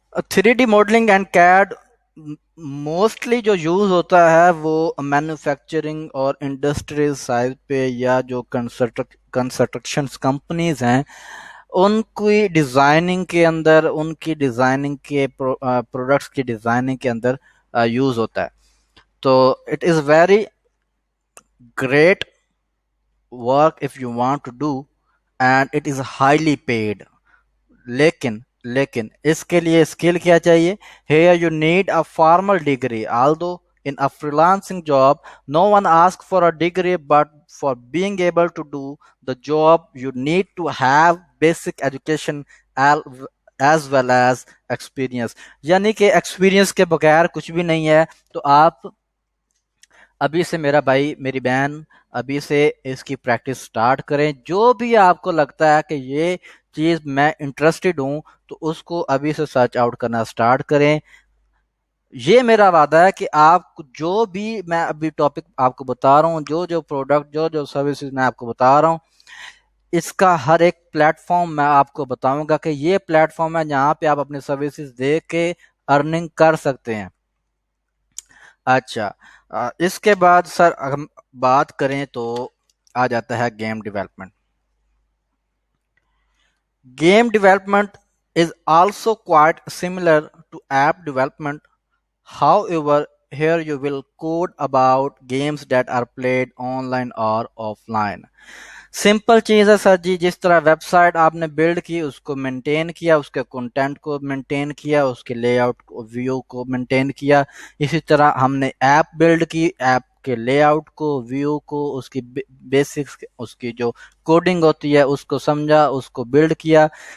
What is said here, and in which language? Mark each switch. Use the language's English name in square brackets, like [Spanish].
[Urdu] Three D modelling and کیڈ mostly جو use ہوتا ہے وہ مینوفیکچرنگ اور انڈسٹریل سائز پہ، یا جو کنسٹرکشنز کمپنیز ہیں ان کی ڈیزائننگ کے اندر، ان کی ڈیزائننگ کے پروڈکٹس کی ڈیزائننگ کے اندر یوز ہوتا ہے. [English] تو it is very great work if you want to do, and it is highly paid. [Urdu] لیکن اس کے لیے اسکل کیا چاہیے؟ [English] Here you need a formal degree. Although in a freelancing job, no one asks for a degree, but for being able to do the job, you need to have basic education as well as experience. [Urdu] یعنی کہ experience کے بغیر کچھ بھی نہیں ہے. تو آپ ابھی سے، میرا بھائی میری بہن، ابھی سے اس کی پریکٹس سٹارٹ کریں. جو بھی آپ کو لگتا ہے کہ یہ چیز میں انٹرسٹڈ ہوں تو اس کو ابھی سے سرچ آؤٹ کرنا سٹارٹ کریں. یہ میرا وعدہ ہے کہ آپ جو بھی میں ابھی ٹاپک آپ کو بتا رہا ہوں، جو پروڈکٹ، جو سروسز میں آپ کو بتا رہا ہوں، اس کا ہر ایک پلیٹ فارم میں آپ کو بتاؤں گا کہ یہ پلیٹ فارم ہے جہاں پہ آپ اپنے سروسز دے کے ارننگ کر سکتے ہیں. اچھا، اس کے بعد سر ہم بات کریں تو آ جاتا ہے game development. [English] Game development is also quite similar to app development. However, here you will code about games that are played online or offline. [Urdu] Simple چیز ہے سر جی. جس طرح ویب سائٹ آپ نے بلڈ کی، اس کو مینٹین کیا، اس کے کنٹینٹ کو مینٹین کیا، اس کے لے آؤٹ ویو کو مینٹین کیا، اسی طرح ہم نے ایپ بلڈ کی، ایپ کے لے آؤٹ کو، ویو کو، اس کی بیسکس، اس کی جو کوڈنگ ہوتی ہے اس کو سمجھا، اس کو بلڈ کیا.